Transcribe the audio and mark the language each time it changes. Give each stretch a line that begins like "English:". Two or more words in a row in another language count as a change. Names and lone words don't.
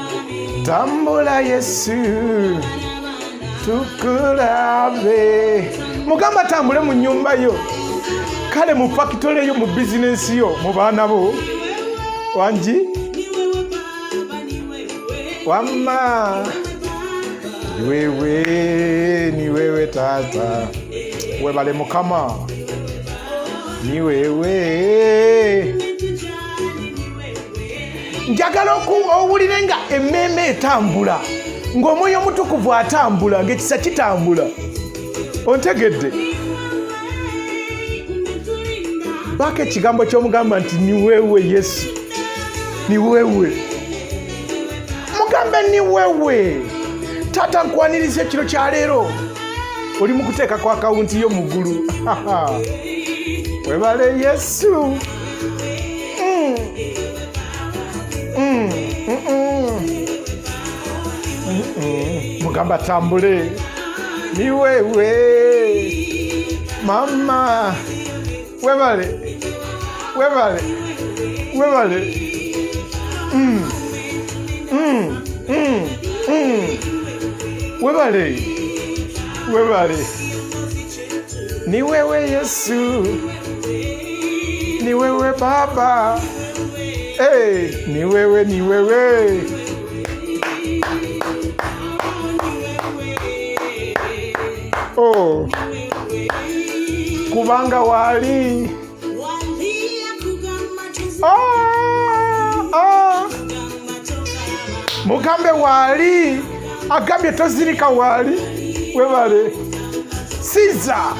Ganda: Tambula Yesu. Tukulabe. mugamba tambule mu nyumba yo kale mu factory yo mu business yo mu baana bo wanji wamma
Swahili: ni wewe
Ganda: tata webale mukama
Swahili: ni wewe
Ganda: njagala owulire nga emmeme etambula ng'omwoyo omutukuvu atambula ng'ekisa kitambula ontegedde baako ekigambo ky'omugamba nti
Swahili: ni wewe
Ganda: Yesu
Swahili: ni wewe
Ganda: mugambe
Swahili: ni wewe
Ganda: tata nkwaniriza ekiro kya leero oli mu kuteeka ku akawunti yo mu ggulu webale Yesu mugamba tambule
Swahili: ni wewe
Ganda: mama webale webale
Swahili: ni wewe
Ganda: Yesu
Swahili: ni wewe
Ganda: Baba
Swahili: ni wewe
Ganda: kubanga wali mugambe wali agambye tozirika wali webale siza